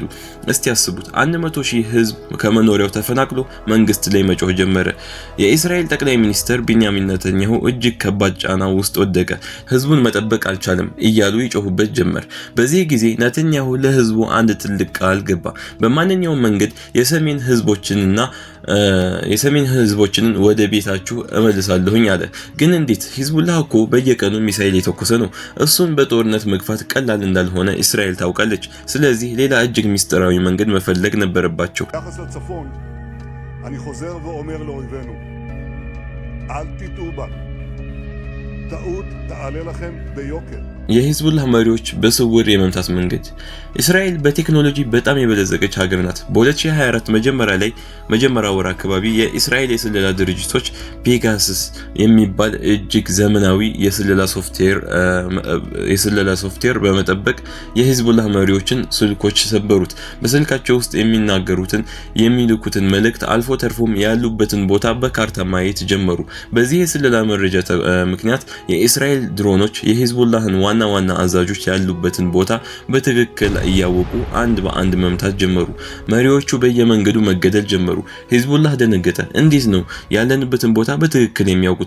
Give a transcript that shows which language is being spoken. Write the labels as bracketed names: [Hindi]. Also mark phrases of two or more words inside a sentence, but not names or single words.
[Amharic] እስቲ ያስቡት 100,000 ህዝብ ከመኖሪያው ተፈናቅሎ መንግስት ላይ መጮህ ጀመረ። የእስራኤል ጠቅላይ ሚኒስትር ቢንያሚን ኔታንያሁ እጅግ ከባድ ጫና ውስጥ ወደቀ። ህዝቡን መጠበቅ አልቻለም እያሉ ይጮሁበት ጀመር። በዚህ ጊዜ ኔታንያሁ ለህዝቡ አንድ ትልቅ ቃል ገባ። በማንኛውም መንገድ የሰሜን ህዝቦችን ወደ ቤታችሁ እመልሳለሁኝ አለ። ግን እንዴት? ሂዝቡላህ እኮ በየቀኑ ሚሳኤል የተኮሰ ነው። እሱን በጦርነት መግፋት ቀላል እንዳልሆነ እስራኤል ታውቃለች። ስለዚህ ሌላ እጅግ ምስጢራዊ መንገድ መፈለግ ነበረባቸው። [Hebrew] ביחס לצפון, אני חוזר ואומר לאויבינו, אל תטעו בה. טעות תעלה לכם ביוקר. [Amharic] የሂዝቡላህ መሪዎች በስውር የመምታት መንገድ። እስራኤል በቴክኖሎጂ በጣም የበለጸገች ሀገር ናት። በ2024 መጀመሪያ ወር አካባቢ የእስራኤል የስለላ ድርጅቶች ፔጋሰስ የሚባል እጅግ ዘመናዊ የስለላ ሶፍትዌር በመጠበቅ የሂዝቡላህ መሪዎችን ስልኮች ሰበሩት። በስልካቸው ውስጥ የሚናገሩትን የሚልኩትን መልእክት አልፎ ተርፎም ያሉበትን ቦታ በካርታ ማየት ጀመሩ። በዚህ የስለላ መረጃ ምክንያት የእስራኤል ድሮኖች የሂዝቡላህን ዋና አዛዦች ያሉበትን ቦታ በትክክል እያወቁ አንድ በአንድ መምታት ጀመሩ። መሪዎቹ በየመንገዱ መገደል ጀመሩ። ሂዝቡላህ ደነገጠ። እንዴት ነው ያለንበትን ቦታ በትክክል የሚያውቁት?